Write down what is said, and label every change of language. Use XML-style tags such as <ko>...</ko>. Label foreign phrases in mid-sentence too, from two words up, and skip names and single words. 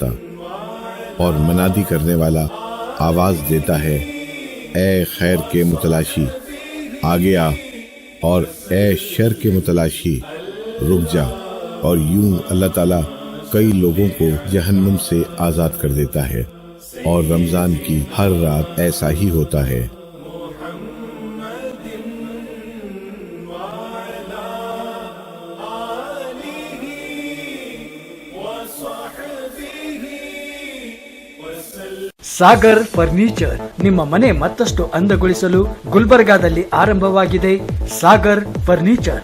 <ur>اور منادی کرنے والا آواز دیتا ہے، اے خیر کے متلاشی آگے آ، اور اے شر کے متلاشی رک جا. اور یوں اللہ تعالیٰ کئی لوگوں کو جہنم سے آزاد کر دیتا ہے. اور رمضان کی ہر رات ایسا ہی ہوتا ہے.</ur> <kn>ಸಾಗರ್ ಫರ್ನಿಚರ್ ನಿಮ್ಮ ಮನೆ ಮತ್ತಷ್ಟು ಅಂದಗೊಳಿಸಲು ಗುಲ್ಬರ್ಗಾದಲ್ಲಿ ಆರಂಭವಾಗಿದೆ ಸಾಗರ್ ಫರ್ನಿಚರ್.</kn>